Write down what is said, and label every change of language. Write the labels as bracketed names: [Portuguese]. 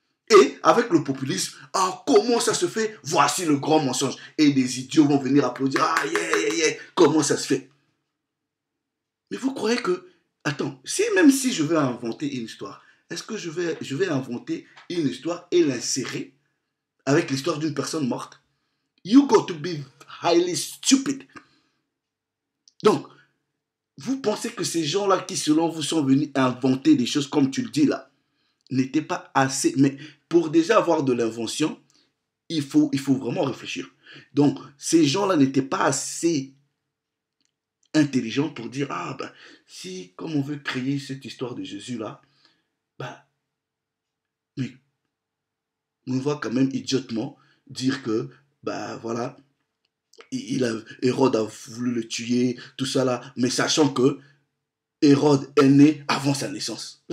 [French] Et avec le populisme, ah, comment ça se fait? Voici le grand mensonge. Et des idiots vont venir applaudir. Ah, yeah, comment ça se fait? Mais vous croyez que, attends, même si je veux inventer une histoire, est-ce que je vais inventer une histoire et l'insérer avec l'histoire d'une personne morte? [English] You got to be highly stupid. [French] Donc, vous pensez que ces gens-là qui, selon vous, sont venus inventer des choses comme tu le dis là, n'étaient pas assez... Mais pour déjà avoir de l'invention, il faut vraiment réfléchir. Donc, ces gens-là n'étaient pas assez intelligents pour dire, ah ben, si, comme on veut créer cette histoire de Jésus-là, ben, mais on va quand même idiotement dire que, ben voilà, Hérode a voulu le tuer, tout ça là, mais sachant que Hérode est né avant sa naissance.